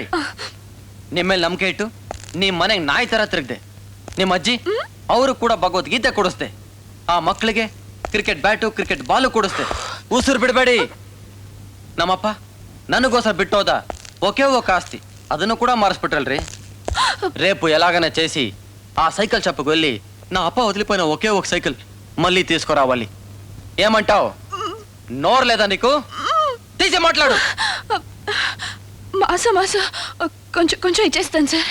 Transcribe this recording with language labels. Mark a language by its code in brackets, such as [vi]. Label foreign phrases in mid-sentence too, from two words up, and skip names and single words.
[kn] ನಿಮ್ಮೇಲೆ ನಂಬಿಕೆ ಇಟ್ಟು ನಿಮ್ ಮನೆಗೆ ನಾಯಿ ತರ ತಿರುಗ್ದೆ. ನಿಮ್ಮ ಅಜ್ಜಿ ಅವರು ಕೂಡ ಭಗವದ್ಗೀತೆ ಕೊಡಿಸ್ದೆ. ಆ ಮಕ್ಕಳಿಗೆ ಕ್ರಿಕೆಟ್ ಬ್ಯಾಟು, ಕ್ರಿಕೆಟ್ ಬಾಲು ಕೊಡಿಸ್ದೆ. ಉಸಿರು ಬಿಡಬೇಡಿ. ನಮ್ಮಪ್ಪ ನನಗೋಸ್ಕರ ಬಿಟ್ಟೋದ ಒಕೆ ಆಸ್ತಿ, ಅದನ್ನು ಕೂಡ ಮಾರಿಸ್ಬಿಟ್ರಲ್ರಿ. [te] రేపు ఎలాగైనా చేసి ఆ సైకిల్ షాప్కి వెళ్ళి నా అప్ప వదిలిపోయిన ఒకే ఒక సైకిల్ మళ్ళీ తీసుకురావాలి. ఏమంటావు? నోరు లేదా నీకు? తీసి మాట్లాడు. మాసం కొంచెం ఇచ్చేస్తాను సార్.